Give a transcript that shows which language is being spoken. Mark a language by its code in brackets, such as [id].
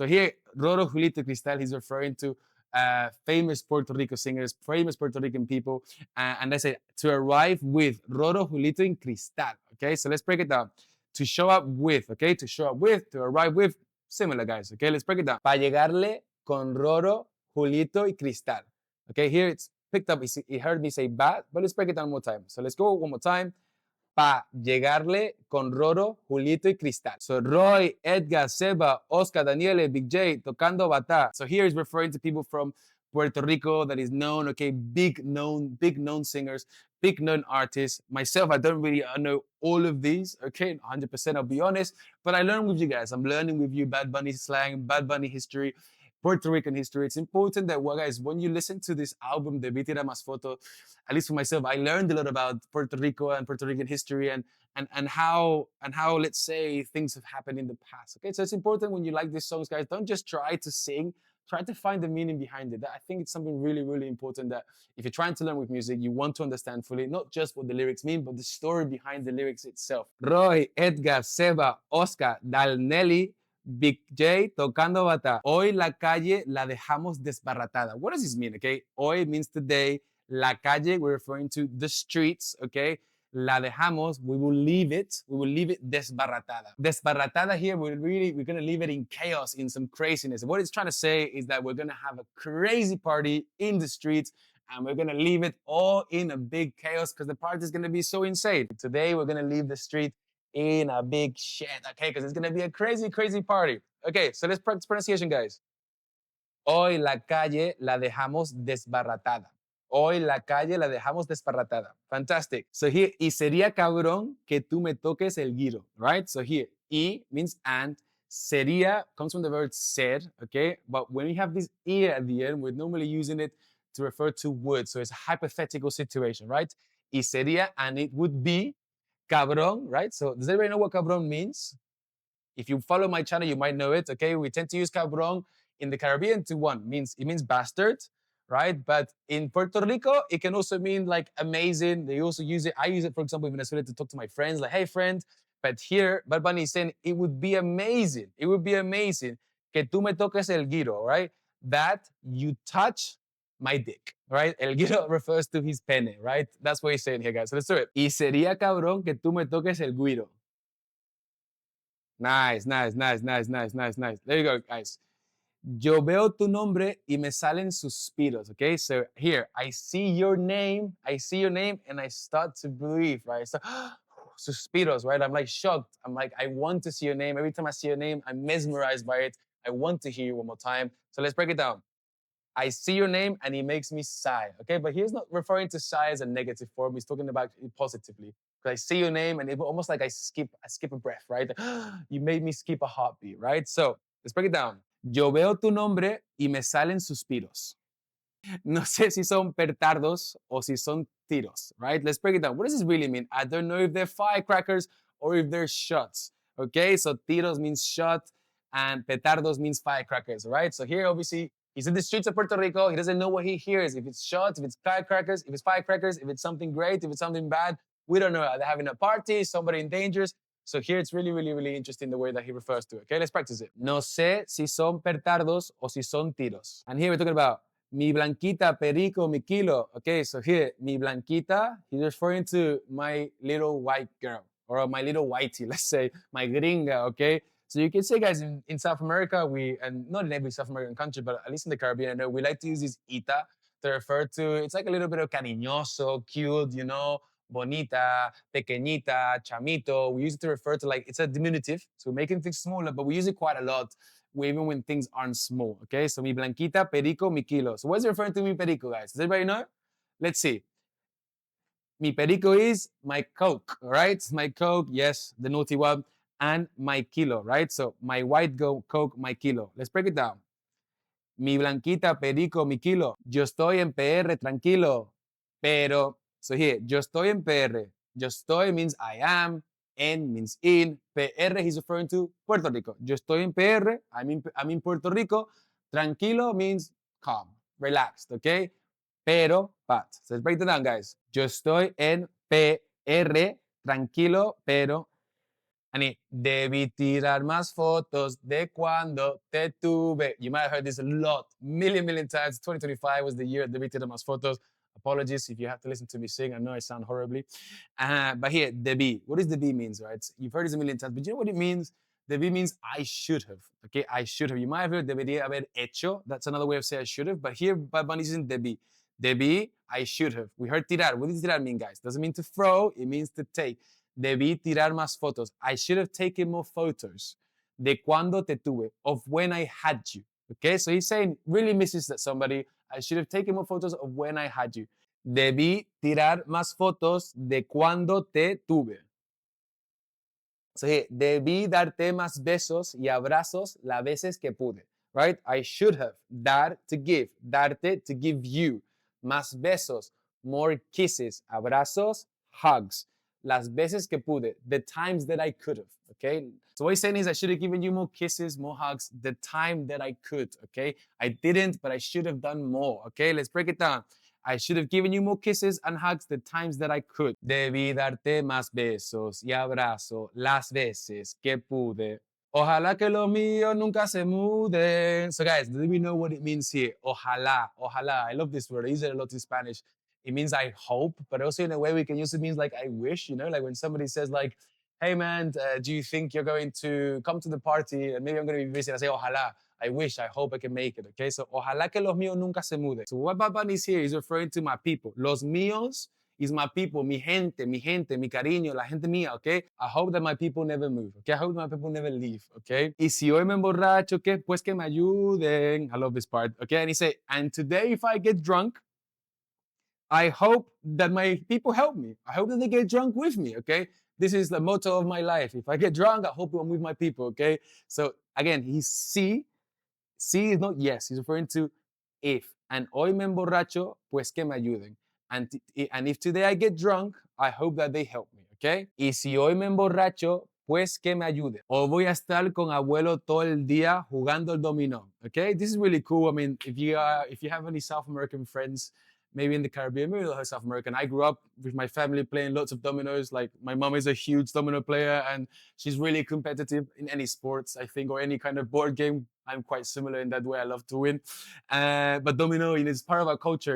[en] So here, Roro, Julito y Cristal, he's referring to famous Puerto Rico singers, famous Puerto Rican people, and they say to arrive with Roro, Julito y Cristal. Okay, so let's break it down. To show up with, okay, to show up with, to arrive with, similar, guys. Okay, let's break it down. [es] Pa llegarle con Roro, Julito y Cristal. [en] Okay, here it's picked up, he heard me say bad, but let's break it down one more time. So let's go one more time. [es] Pa llegarle con Roro, Julito y Cristal. So Roy, Edgar, Seba, Oscar, Daniele, Big J, tocando bata. [en] So here he's referring to people from Puerto Rico that is known, okay, big known singers, big known artists. Myself, I don't really know all of these, okay, 100%, I'll be honest, but I learn with you guys. I'm learning with you Bad Bunny slang, Bad Bunny history, Puerto Rican history. It's important that, well, guys, when you listen to this album, Debí, Tirar, Fotos, at least for myself, I learned a lot about Puerto Rico and Puerto Rican history and how let's say things have happened in the past. Okay, so it's important when you like these songs, guys, don't just try to sing try to find the meaning behind it. I think it's something really, really important that if you're trying to learn with music, you want to understand fully, not just what the lyrics mean, but the story behind the lyrics itself. [es] Roy, Edgar, Seba, Oscar, Dalnelli, Big J tocando bata. Hoy la calle la dejamos desbaratada. [en] What does this mean? Okay, hoy means today. [es] La calle, [en] we're referring to the streets. Okay, [es] la dejamos, [en] we will leave it. We will leave it desbaratada. Desbaratada here, we're going to leave it in chaos, in some craziness. What it's trying to say is that we're going to have a crazy party in the streets and we're going to leave it all in a big chaos because the party is going to be so insane. Today, we're going to leave the street in a big shit, okay? Because it's going to be a crazy, crazy party. Okay, so let's practice pronunciation, guys. [es] Hoy la calle la dejamos desbaratada. Hoy la calle la dejamos desbaratada. Fantastic. So here, y sería cabrón que tú me toques el guiro, right? [en] So here, y means and. Sería comes from the word ser, okay? But when we have this e at the end, we're normally using it to refer to would. So it's a hypothetical situation, right? [es] Y sería, [en] and it would be cabrón, right? So does everybody know what cabrón means? If you follow my channel, you might know it, okay? We tend to use cabrón in the Caribbean to it means bastard, right? But in Puerto Rico, it can also mean like amazing. They also use it. I use it, for example, in Venezuela to talk to my friends, like, hey, friend. But here, Bad Bunny is saying it would be amazing. It would be amazing [es] que tú me toques el guiro, [en] right? That you touch my dick, right? El guiro refers to his pene, right? That's what he's saying here, guys. So let's do it. [es] Y sería cabrón que tú me toques el guiro. [en] Nice, nice, nice, nice, nice, nice, nice. There you go, guys. [es] Yo veo tu nombre y me salen suspiros, [en] okay? So here, I see your name, and I start to breathe, right? So, suspiros, right? I'm like shocked. I'm like, I want to see your name. Every time I see your name, I'm mesmerized by it. I want to hear you one more time. So let's break it down. I see your name and it makes me sigh, okay? But he's not referring to sigh as a negative form. He's talking about it positively. Because I see your name and it almost like I skip a breath, right? You made me skip a heartbeat, right? So let's break it down. [es] Yo veo tu nombre y me salen suspiros. No sé si son petardos o si son tiros, right? [en] Let's break it down. What does this really mean? I don't know if they're firecrackers or if they're shots, okay? So tiros means shot and petardos means firecrackers, right? So here, obviously, he's in the streets of Puerto Rico. He doesn't know what he hears. If it's shots, if it's firecrackers, if it's something great, if it's something bad, we don't know. Are they having a party? Somebody in danger? So here it's really, really, really interesting the way that he refers to it. Okay, let's practice it. [es] No sé si son petardos o si son tiros. [en] And here we're talking about [es] mi blanquita, perico, mi kilo. [en] Okay, so here, [es] mi blanquita, [en] he's referring to my little white girl or my little whitey, let's say, my gringa, okay? So you can say, guys, in South America, and not in every South American country, but at least in the Caribbean, I know we like to use this ita to refer to, it's like a little bit of cariñoso, cute, you know, bonita, pequeñita, chamito. We use it to refer to like, it's a diminutive. So we're making things smaller, but we use it quite a lot, even when things aren't small. Okay, so [es] mi blanquita, perico, mi kilo. [en] So what's it referring to [es] mi perico, [en] guys? Does everybody know? Let's see. [es] Mi perico [en] is my Coke, right? My Coke, yes, the naughty one. And my kilo, right? So my white Coke, my kilo. Let's break it down. [es] Mi blanquita, perico, mi kilo. Yo estoy en PR tranquilo, pero, so here, yo estoy en PR. [en] Yo estoy means I am, en means in, PR he's referring to Puerto Rico. [es] Yo estoy en PR, [en] I'm in Puerto Rico. Tranquilo means calm, relaxed, okay? Pero, but. So let's break it down, guys. [es] Yo estoy en PR, tranquilo, pero Ani, debí tirar más fotos de cuando te tuve. [en] You might have heard this a lot, million times. 2025 was the year [es] debí tirar más fotos. [en] Apologies if you have to listen to me sing. I know I sound horribly. But here, debí. What does debí means, right? You've heard this a million times, but you know what it means? Debí means I should have. Okay, I should have. You might have heard [es] debería haber hecho. [en] That's another way of saying I should have. But here, Bad Bunny is in debí. Debí, I should have. We heard tirar. What does tirar mean, guys? Doesn't mean to throw. It means to take. [es] Debí tirar más fotos. [en] I should have taken more photos. [es] De cuando te tuve. [en] Of when I had you. Okay, so he's saying, really misses that somebody. I should have taken more photos of when I had you. [es] Debí tirar más fotos de cuando te tuve. So here, debí darte más besos y abrazos las veces que pude. [en] Right? I should have. Dar, to give. Darte, to give you. [es] Más besos. [en] More kisses. Abrazos, hugs. [es] las veces que pude, [en] the times that I could have, okay? So what he's saying is I should have given you more kisses, more hugs, the time that I could, okay? I didn't, but I should have done more, okay? Let's break it down. I should have given you more kisses and hugs the times that I could. [es] Debí darte más besos y abrazos las veces que pude. Ojalá que los míos nunca se muden. [en] So guys, do we know what it means here? Ojalá, ojalá. I love this word. I use it a lot in Spanish. It means I hope, but also in a way we can use it means like I wish, you know, like when somebody says like, hey man, do you think you're going to come to the party? And maybe I'm going to be busy. I say, ojalá. I wish, I hope I can make it, okay? [es] So, ojalá que los míos nunca se muden. [en] So what Baba is here is referring to my people. [es] Los míos [en] is my people, [es] mi gente, mi cariño, la gente mía, [en] okay? I hope that my people never move, okay? I hope that my people never leave, okay? [es] Y si hoy me emborracho, ¿qué? Pues que me ayuden. [en] I love this part, okay? And he said, and today if I get drunk, I hope that my people help me. I hope that they get drunk with me, okay? This is the motto of my life. If I get drunk, I hope I'm with my people, okay? So again, he's sí is not yes. He's referring to if. [es] And hoy me emborracho, pues que me ayuden. [en] And if today I get drunk, I hope that they help me, okay? [es] Y si hoy me emborracho, pues que me ayude. O voy a estar con abuelo todo el día jugando el dominó, okay? [en] This is really cool. I mean, if you have any South American friends, maybe in the Caribbean, maybe South American. I grew up with my family playing lots of dominoes. Like my mom is a huge domino player and she's really competitive in any sports, I think, or any kind of board game. I'm quite similar in that way. I love to win. But domino, it's part of our culture.